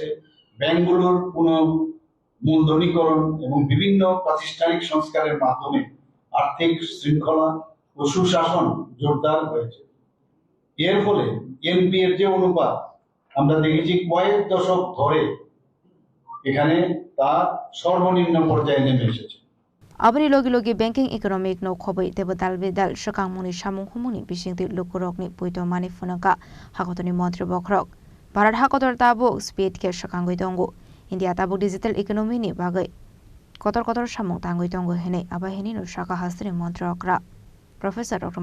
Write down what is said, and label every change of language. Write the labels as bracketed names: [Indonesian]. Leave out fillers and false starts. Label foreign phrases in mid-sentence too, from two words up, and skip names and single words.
[Bangla] ব্যাংকগুলোর পুনঃমূলধনীকরণ এবং বিভিন্ন প্রাতিষ্ঠানিক সংস্কারের মাধ্যমে আর্থিক শৃঙ্খলা ও সুশাসন জোরদার হয়েছে। এর ফলে এনপিএর যে অনুপাত আমরা দেখেছি কয়েক দশক ধরে এখানে তা সর্বনিম্ন পর্যায়ে নেমে এসেছে। [Kok Borok] Abani logi [English] banking economic [Kok Borok] no khobai tebo dalbe dal shakang muni samung humuni bisingti lukurok ni puito mani funaka hakotoni montri bokrok Bharat hakotor tabo speed ke shakangoi tongo India tabo [English] digital economy [Kok Borok] ni bagai kotor samung tangoi tongo hene abahini no shaka hastri montri okra Professor Dr.